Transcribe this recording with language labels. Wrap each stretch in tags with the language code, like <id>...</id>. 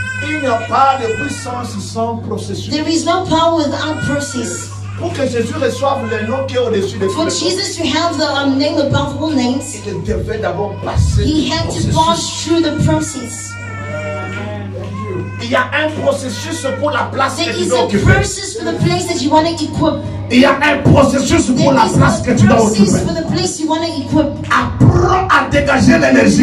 <fr>Il n'y a pas de puissance sans processus.</fr> <en>There is no power without process.</en> <fr>Pour que Jésus reçoive le nom qui est au-dessus de tous</fr> <en>For</en> <fr>les noms,</fr> <en>Jesus to have the name above all names,</en> <fr>il devait d'abord passer</fr> <en>he</en> <fr>le</fr> <en>had to</en> <fr>processus.</fr> <en>pass through the process.</en> <fr>Il y a un processus pour la place que</fr> <en>There</en> <fr>tu</fr> <en>is</en> <fr>dois</fr> <en>a</en> <fr>occuper.</fr> <en>process for the place that you want to equip.</en> <fr>Il y a un processus pour</fr> <en>There</en> <fr>la</fr> <en>is</en> <fr>place que</fr> <en>a</en> <fr>tu dois</fr> <en>process</en> <fr>occuper.</fr> <en>for the place you want to equip.</en> <fr>Apprends à dégager l'énergie.</fr>